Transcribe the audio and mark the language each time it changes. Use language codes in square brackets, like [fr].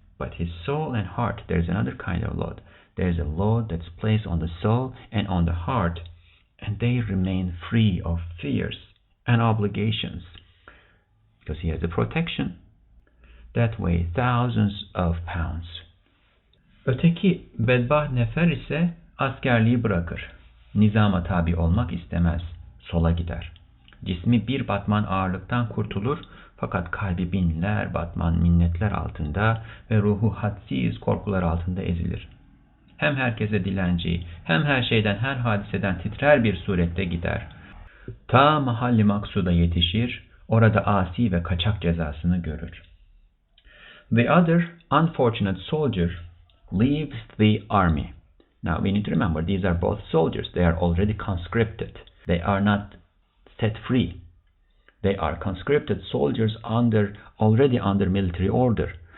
[en] But his soul and heart, there's another kind of load. There's a load that's placed on the soul and on the heart, and they remain free of fears and obligations because he has a protection that weighs thousands of pounds. [tr] Öteki bedbaht nefer ise askerliği bırakır. Nizama tabi olmak istemez. Sola gider. Cismi bir batman ağırlıktan kurtulur fakat kalbi binler batman minnetler altında ve ruhu hadsiz korkular altında ezilir. Hem herkese dilenci, hem her şeyden, her hadiseden titrer bir surette gider. Ta mahalli maksuda yetişir, orada asi ve kaçak cezasını görür. [en] The other unfortunate soldier leaves the army. Now we need to remember these are both soldiers. They are already conscripted. They are not set free. They are conscripted soldiers already under military order.